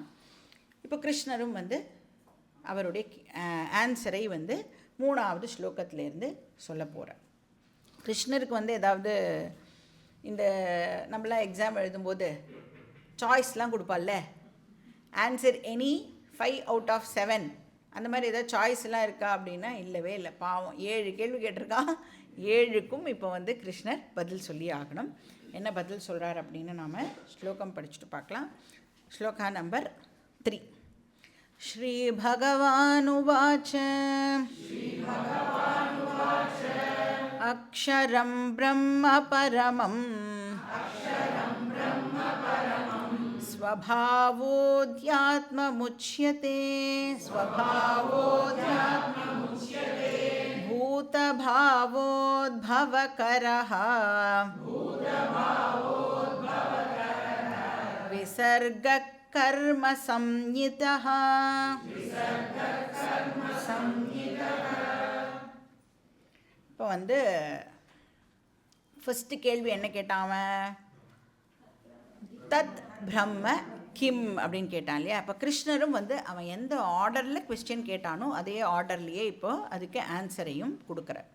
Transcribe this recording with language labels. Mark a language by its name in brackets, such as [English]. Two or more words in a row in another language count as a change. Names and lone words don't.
[Tamil] இப்போ கிருஷ்ணரும் வந்து அவருடைய ஆன்சரை வந்து 3வது ஸ்லோகத்திலேருந்து சொல்ல போகிறார். கிருஷ்ணருக்கு வந்து ஏதாவது இந்த நம்மளாம் எக்ஸாம் எழுதும்போது சாய்ஸ்லாம் கொடுப்பால்ல, [English] answer any 5 out of 7 [Tamil] அந்த மாதிரி ஏதாவது சாய்ஸ்லாம் இருக்கா அப்படின்னா இல்லவே இல்லை. பாவம் 7 கேள்வி கேட்டிருக்கான், 7க்கும் இப்போ வந்து கிருஷ்ணர் பதில் சொல்லி ஆகணும். என்ன பதில் சொல்கிறார் அப்படின்னு நாம் ஸ்லோகம் படிச்சுட்டு பார்க்கலாம். ஸ்லோகா நம்பர் 3. [Sanskrit] श्रीभगवानुवाच अक्षरं ब्रह्म परमं स्वभावोऽध्यात्ममुच्यते भूतभावोद्भवकरः विसर्गः कर्म संज्ञितः. [Tamil] இப்போ வந்து ஃபஸ்ட்டு கேள்வி என்ன கேட்டான்? [Sanskrit] तत् ब्रह्म किम् [Tamil] அப்படின்னு கேட்டான் இல்லையா? அப்போ கிருஷ்ணரும் வந்து அவன் எந்த [English] orderil question [Tamil] கேட்டானோ அதே ஆர்டர்லேயே இப்போ அதுக்கு ஆன்சரையும் கொடுக்குறார்.